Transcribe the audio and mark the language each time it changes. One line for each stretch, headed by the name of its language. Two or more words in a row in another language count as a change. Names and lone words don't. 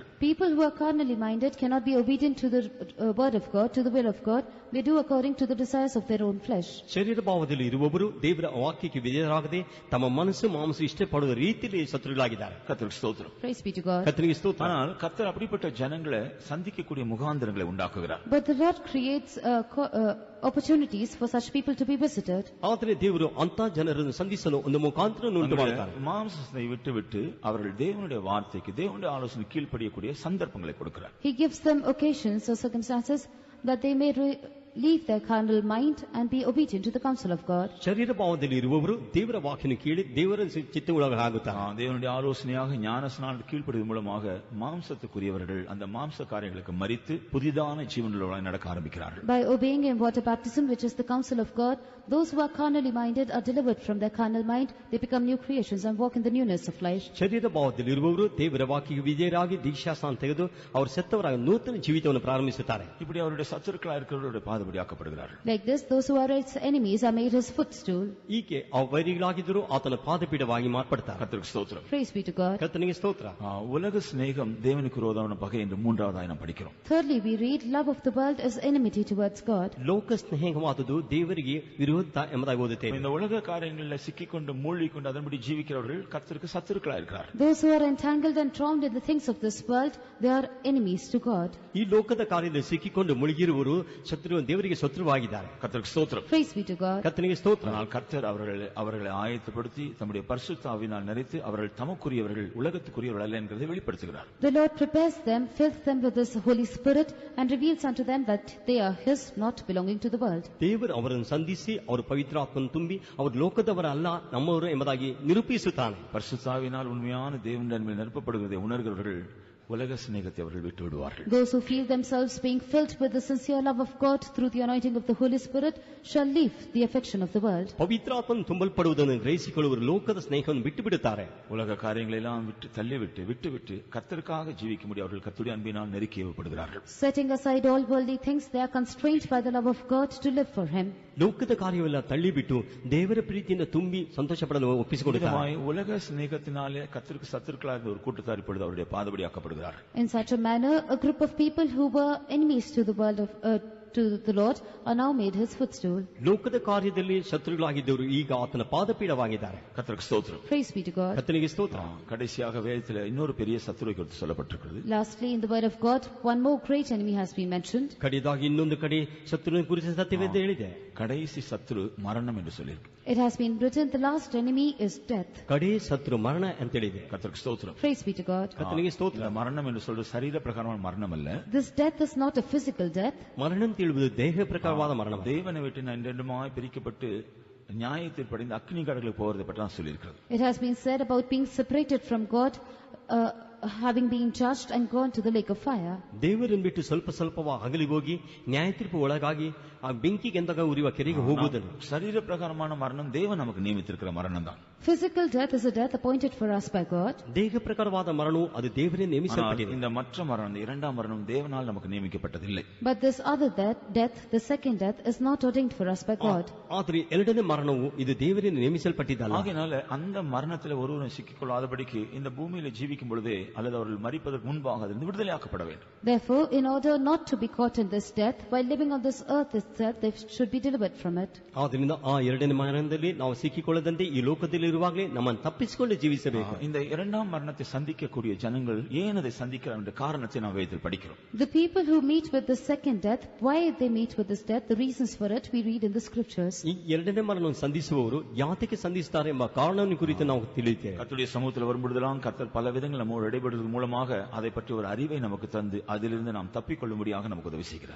English: People who are carnally minded cannot be obedient to the word of God, to the will of God. They do according to the desires of their own flesh.
Kannada: ಶರೀರ ಭಾವದಲ್ಲಿ ಇರುವವರು ದೇವರ ವಾಕ್ಯಕ್ಕೆ ವಿಧೇಯರಾಗದೆ ತಮ್ಮ ಮನಸ್ಸು ಮಾಂಸ ಇಷ್ಟಪಡುವ ರೀತಿಯಲ್ಲಿ ಶತ್ರುಗಳಾಗಿದ್ದಾರೆ.
Tamil: கர்த்தருக்கு ஸ்தோத்திரம்.
English: Praise be to God.
Kannada: ಕರ್ತನಿಗೆ ಸ್ತೋತ್ರ.
Tamil: ஆனால் கர்த்தர் அப்படிப்பட்ட ஜனங்களை சந்திக்கக்கூடிய முகாந்திரங்களை உண்டாக்குகிறார்.
English: But the Lord creates opportunities for such people to be visited.
Kannada: ಆದರೆ ದೇವರು ಅಂತ ಜನರನ್ನು ಸಂಧಿಸಲು ಒಂದು ಮುಖಾಂತರವನ್ನು ಉಂಟು ಮಾಡುತ್ತಾರೆ.
Tamil: மாம்சத்தை விட்டு அவர்கள் தேவனுடைய வார்த்தைக்கு தேவனுடைய ஆலோசனை கீழ்ப்படியக்கூடிய சந்தர்ப்பங்களை கொடுக்கிறார்.
English: He gives them occasions or circumstances that they may leave their carnal mind and be obedient to the counsel of God.
Kannada: ಶರೀರ ಭಾವದಲ್ಲಿ ಇರುವವರು ದೇವರ ವಾಕ್ಯನ ಕೇಳಿ ದೇವರ ಚಿತ್ತಗೊಳಗಾಗುತ್ತಾರೆ.
Tamil: தேவனுடைய ஆலோசனையாக ஞானஸ்நானம் கீழ்ப்படிவதன் மூலமாக மாம்சத்துக்குரியவர்கள் அந்த மாம்ச காரியங்களுக்கு மரித்து புதிதான ஜீவனுள்ளவர்களாய் நடக்க ஆரம்பிக்கிறார்கள்.
English: By obeying in water baptism, which is the counsel of God, those who are carnally minded are delivered from their carnal mind. They become new creations and walk in the newness of life.
Kannada: ಶರೀರ ಭಾವದಲ್ಲಿ ಇರುವವರು ದೇವರ ವಾಕ್ಯಕ್ಕೆ ವಿಧೇಯರಾಗಿ ದೀಕ್ಷಾಸ್ನಾನ ತೆಗೆದು ಅವರು ಸತ್ತವರಾಗಿ ನೂತನ ಜೀವಿತವನ್ನು ಪ್ರಾರಂಭಿಸುತ್ತಾರೆ.
Tamil: இப்படி அவருடைய சத்துருக்களாக இருக்கிறவருடைய பாதபடி ஆக்கப்படுகிறார்கள்.
English: Like this, those who are his enemies are made his footstool.
Kannada: ಹೀಗೆ ಆ ವೈರಿಗಳಾಗಿದ್ದರೂ ಆತನ ಪಾದಪೀಠವಾಗಿ ಮಾರ್ಪಡ್ತಾರೆ.
Tamil: கர்த்தருக்கு ஸ்தோத்திரம்.
English: Praise be to God.
Kannada: ಕರ್ತನಿಗೆ ಸ್ತೋತ್ರ.
Tamil: உலக சிநேகம் தேவனுக்கு விரோதமான பகை என்று மூன்றாவதாய் நாம் படிக்கிறோம்.
English: Thirdly, we read love of the world is enmity towards God.
Kannada: ಲೋಕ ಸ್ನೇಹವಾದುದು ದೇವರಿಗೆ ವಿರೋಧ ಎಂಬುದಾಗಿ ಓದುತ್ತೇವೆ.
Tamil: இந்த உலக காரியங்களில் சிக்கிக்கொண்டு மூழ்கிக்கொண்டு அதன்படி ஜீவிக்கிறவர்கள் கர்த்தருக்கு சத்துருக்களாக இருக்கிறார்.
English: Those who are entangled and drowned in the things of this world, they are enemies to God.
Kannada: ಈ ಲೋಕದ ಕಾರ್ಯದಲ್ಲಿ ಸಿಕ್ಕಿಕೊಂಡು ಮುಳುಗಿರುವರು ದೇವರಿಗೆ ಶತ್ರುವಾಗಿದ್ದಾರೆ.
Tamil: கர்த்தருக்கு ஸ்தோத்திரம்.
English: Praise be to God.
Kannada: ಕರ್ತನಿಗೆ ಸ್ತೋತ್ರ.
Tamil: ஆனால் கர்த்தர் அவர்களை ஆயத்தப்படுத்தி தம்முடைய பரிசுத்த ஆவியினால் நிறைத்து அவர்கள் தமக்குரியவர்கள் உலகத்துக்குரியவர்கள் அல்ல என்கிறதை வெளிப்படுத்துகிறார்.
English: The Lord prepares them, fills them with His Holy Spirit, and reveals unto them that they are His, not belonging to the world.
Kannada: ದೇವರು ಅವರನ್ನು ಸಂಧಿಸಿ ಅವರು ಪವಿತ್ರಾತ್ಮನ್ನು ತುಂಬಿ ಅವರು ಲೋಕದವರ ಅಲ್ಲ ನಮ್ಮವರು ಎಂಬುದಾಗಿ ನಿರೂಪಿಸುತ್ತಾನೆ.
Tamil: பரிசுத்த ஆவியினால் உண்மையான தேவனுடைய அன்பில் நிரப்பப்படுகிறதை உணர்கிறவர்கள் உலக சிநேகத்தை அவர்கள் விட்டு விடுவார்கள்.
English: Those who feel themselves being filled with the sincere love of God through the anointing of the Holy Spirit shall leave the affection of the world.
Kannada: ಪವಿತ್ರಾತ್ಮನು ತುಂಬಲ್ಪಡುವುದನ್ನು ಗ್ರಹಿಸಿಕೊಳ್ಳುವರು ಲೋಕದ ಸ್ನೇಹವನ್ನು ಬಿಟ್ಟು ಬಿಡುತ್ತಾರೆ.
Tamil: உலக காரியங்களை எல்லாம் விட்டு கர்த்தருக்காக ஜீவிக்க முடியும் அவர்கள் கர்த்தருடைய அன்பினால் நெருக்கி ஏவப்படுகிறார்கள்.
English: Setting aside all worldly things, they are constrained by the love of God to live for Him.
Kannada: ಲೋಕದ ಕಾರ್ಯವೆಲ್ಲ ತಳ್ಳಿಬಿಟ್ಟು ದೇವರ ಪ್ರೀತಿಯಿಂದ ತುಂಬಿ ಸಂತೋಷ ಪಡಲು ಒಪ್ಪಿಸಿಕೊಡುತ್ತಾರೆ.
Tamil: விதமாய் உலக சிநேகத்தினாலே கர்த்தருக்கு சத்துருக்களாக இருந்த ஒரு கூட்டத்தார் இப்பொழுது அவருடைய பாதபடியாக்கப்படுகிறார்.
English: In such a manner, a group of people who were enemies to the world of to the Lord are now made his footstool.
Kannada: ಲೋಕದ ಕಾರ್ಯದಲ್ಲಿ ಶತ್ರುಗಳಾಗಿದ್ದವರು ಈಗ ಆತನ ಪಾದಪೀಠವಾಗಿದ್ದಾರೆ.
Tamil: கர்த்தருக்கு ஸ்தோத்திரம்.
English: Praise be to God.
Kannada: ಕರ್ತನಿಗೆ ಸ್ತೋತ್ರ.
Tamil: கடைசியாக வேதத்தில் இன்னொரு பெரிய சத்துருவை குறித்து சொல்லப்பட்டிருக்கிறது.
English: Lastly, in the word of God, one more great enemy has been mentioned.
Kannada: ಕಡೆಯದಾಗಿ ಇನ್ನೊಂದು ಕಡೆ ಶತ್ರುವಿನ ಕುರಿತು ಸತ್ಯವೇದ ಹೇಳಿದೆ.
Tamil: கடைசி சத்துரு மரணம் என்று சொல்லியிருக்கு.
English: It has been written, the last enemy is death.
Kannada: ಕಡೆ ಶತ್ರು ಮರಣ ಅಂತ ಹೇಳಿದೆ.
Tamil: கர்த்தருக்கு ஸ்தோத்திரம்.
English: Praise be to God.
Kannada: ಕರ್ತನಿಗೆ ಸ್ತೋತ್ರ.
Tamil: மரணம் என்று சொல்றது சரீர பிரகாரமான மரணம் அல்ல.
English: This death is not a physical death.
Kannada: ಮರಣ ಅಂತ ಹೇಳುವುದು ದೇಹ ಪ್ರಕಾರವಾದ ಮರಣ.
Tamil: தேவனை விட்டு நான் இரண்டுமாய் பிரிக்கப்பட்டு நியாயத்தில் படிந்த அக்னி கடலுக்கு போவதை பற்றி நான் சொல்லியிருக்கிறது.
English: It has been said about being separated from God, having been judged and gone to the lake of fire.
Kannada: ದೇವರನ್ನು ಬಿಟ್ಟು ಸ್ವಲ್ಪ ಸ್ವಲ್ಪವಾಗಿ ಅಗಲಿ ಹೋಗಿ ನ್ಯಾಯ ತೀರ್ಪು ಒಳಗಾಗಿ ಆ ಬೆಂಕಿಗೆ ಎಂದಾಗ ಉರಿಯುವ ಕೆರೆಗೆ ಹೋಗುವುದನ್ನು.
Tamil: சரீர பிரகாரமான மரணம் தேவன் நமக்கு நியமித்திருக்கிற மரணம் தான்.
English: Physical death is a death appointed for us by God.
Kannada: ದೇಹ ಪ್ರಕಾರವಾದ ಮರಣವು ಅದು ದೇವರೇ ನೇಮಿಸಲ್ಪಟ್ಟಿದೆ.
Tamil: இந்த மற்ற மரணம், இரண்டாம் மரணம் தேவனால் நமக்கு நியமிக்கப்பட்டதில்லை.
English: But this other death, the second death, is not ordained for us by God.
Kannada: ಆದರೆ ಎರಡನೇ ಮರಣವು ಇದು ದೇವರೇ ನೇಮಿಸಲ್ಪಟ್ಟಿದ್ದಲ್ಲ.
Tamil: ஆகையால அந்த மரணத்தில் ஒருவரும் சிக்கிக்கொள்ளாதபடிக்கு இந்த பூமியில ஜீவிக்கும் பொழுதே அல்லது அவர்கள் மரிப்பதற்கு முன்பாக அதிலிருந்து விடுதலையாக்கப்பட வேண்டும்.
English: Therefore, in order not to be caught in this death, while living on this earth itself, they should be delivered from it.
Kannada: ಆದ್ದರಿಂದ ಆ ಎರಡನೇ ಮರಣದಲ್ಲಿ ನಾವು ಸಿಕ್ಕಿಕೊಳ್ಳದಂತೆ ಈ ಲೋಕದಲ್ಲಿ ಇರುವಾಗಲೇ ನಮ್ಮನ್ನು ತಪ್ಪಿಸಿಕೊಂಡು ಜೀವಿಸಬೇಕು.
Tamil: இந்த இரண்டாம் மரணத்தை சந்திக்கக்கூடிய ஜனங்கள் ஏன் அதை சந்திக்கிறார் என்ற காரணத்தை நாம் வேதத்தில் படிக்கிறோம்.
English: The people who meet with the second death, why they meet with this death, the reasons for it we read in the scriptures.
Kannada: ಈ ಎರಡನೇ ಮರಣವನ್ನು ಸಂಧಿಸುವವರು ಯಾತಕ್ಕೆ ಸಂಧಿಸುತ್ತಾರೆ ಎಂಬ ಕಾರಣವನ್ನು ಕುರಿತು ನಾವು ತಿಳಿಯುತ್ತೇವೆ.
Tamil: கர்த்தருடைய சமூகத்தில் வரும்பொழுதெல்லாம் கர்த்தர் பல விதங்கள் நம்மோடு இடைபடுவதன் மூலமாக அதை பற்றி ஒரு அறிவை நமக்கு தந்து அதிலிருந்து நாம் தப்பிக்கொள்ளும்படியாக நமக்கு உதவி செய்கிறார்.